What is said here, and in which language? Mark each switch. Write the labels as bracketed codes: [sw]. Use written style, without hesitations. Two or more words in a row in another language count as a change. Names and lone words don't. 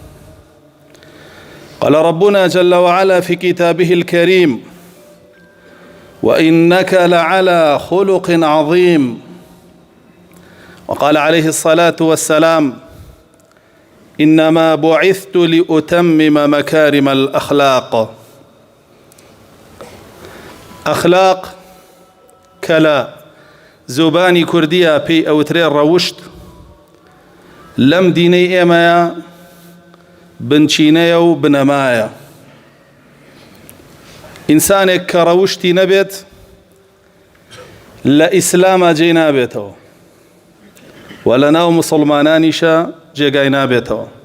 [ar] قال ربنا جل وعلا في كتابه الكريم: وإنك لعلى خلق عظيم. وقال عليه الصلاة والسلام: إنما بعثت لأتمم مكارم الأخلاق. [ckb] أخلاق كلا زبانی کوردیە پێی ئەوترێ ڕەوشت لەم دینەی ئێمەیە بنچینەیە و بنەمایە. ئینسانێک کە ڕەوشتی نەبێت لە ئیسلامە جێی نابێتەوە و لە ناو موسڵمانانیشە جێگای نابێتەوە.